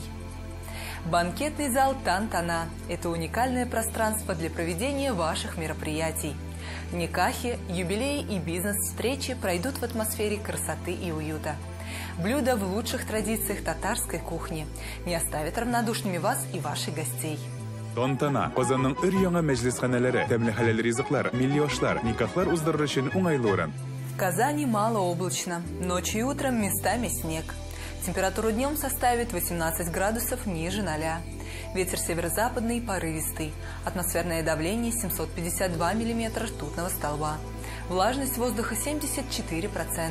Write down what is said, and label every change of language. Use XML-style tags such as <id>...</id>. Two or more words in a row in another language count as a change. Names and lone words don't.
<ru>Банкетный зал Тантана – это уникальное пространство для проведения ваших мероприятий. Никахи, юбилеи и бизнес-встречи пройдут в атмосфере красоты и уюта. Блюда в лучших традициях татарской кухни не оставят равнодушными вас и ваших гостей.</ru> <tt>Тантана Казанның өр-яңа мәҗлесханәләре, тәмле хәләл ризыклар, милли ашлар, никахлар уздырыр өчен уңайлы урын.</tt> <ru>В Казани малооблачно. Ночью и утром местами снег. Температура днем составит 18 градусов ниже 0. Ветер северо-западный порывистый. Атмосферное давление 752 миллиметра ртутного столба. Влажность воздуха 74%.</ru>